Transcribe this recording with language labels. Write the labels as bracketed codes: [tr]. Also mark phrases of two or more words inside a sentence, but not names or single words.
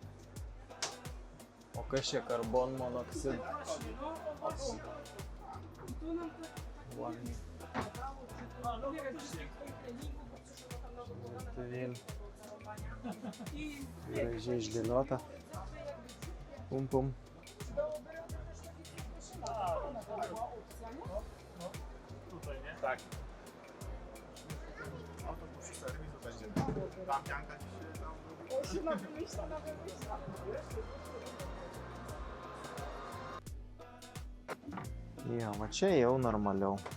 [lt] O kas čia [en] karbon monoksid? [pl] Ładnie. [lt] Virtuvėlė. Gražiai išdėliota. Pum pum. [pl] Tak. Autobus i serwis to będzie. Tam pianka dzisiaj tam. [lt] Jo, va čia jau normaliau.